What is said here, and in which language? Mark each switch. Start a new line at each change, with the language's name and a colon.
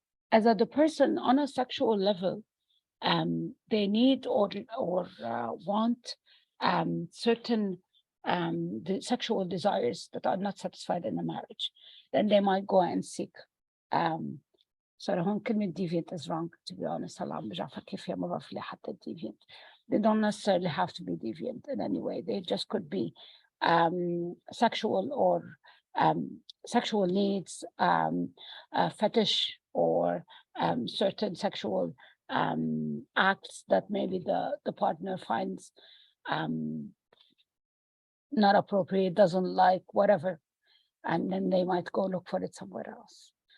English: As the person on a sexual level, they need or want certain the sexual desires that are not satisfied in the marriage, then they might go and seek. So
Arabic: هون كلمة
English: deviant is wrong, to be honest.
Arabic: هلا عم برجع أفكر فيها مرة في حتى deviant.
English: They don't necessarily have to be deviant in any way. They just could be sexual or sexual needs, fetish, or certain sexual acts that maybe the partner finds not appropriate, doesn't like, whatever, and then they might go look for it somewhere else.